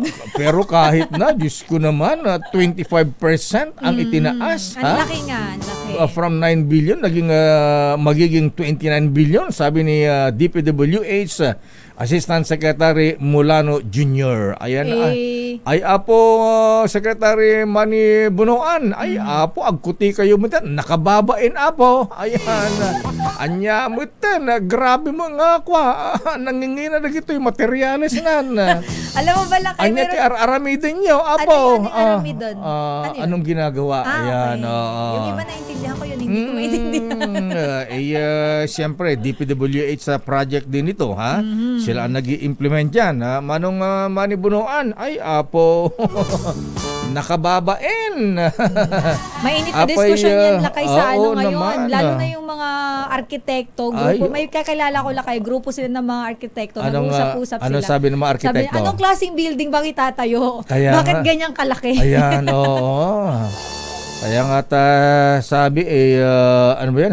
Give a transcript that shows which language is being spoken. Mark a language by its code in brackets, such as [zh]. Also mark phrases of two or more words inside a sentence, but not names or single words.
[tl] Pero kahit na, Diyos ko naman, 25% ang itinaas. Ang laki nga, laki. From 9 billion, magiging 29 billion, sabi ni DPWH Assistant Secretary Mulano Jr. [ilo] Ayan, ay apo Secretary Manny Bunuan, ay apo agkuti kayo mo tan, nakababain apo. Ayan, anya mo tan, grabe mo nga kwa, nangingina na gito yung materyales nan. [tl] Alam mo ba lakay, [ilo] anya ti aramidin nyo apo. Aramidon? [tl] Anong ginagawa? Ayan, yung iba naintindihan ko yun, hindi ko maintindihan. Siyempre, DPWH sa project din ito, ha? Sila ang nag-i-implement yan, ha? [ilo] Manong Manny Bunuan, ay apo. nakababain. [tl] Mainit na diskusyon yan lakay sa ano ngayon. naman. Lalo na yung mga arkitekto, grupo. May kakilala ko lakay, grupo sila ng mga arkitekto. Nag-usap-usap sila. Ano sabi ng mga arkitekto? Sabi, anong klaseng building bang itatayo? Bakit ganyang kalaki? Ayan, oo. Kaya nga sabi ano ba yan?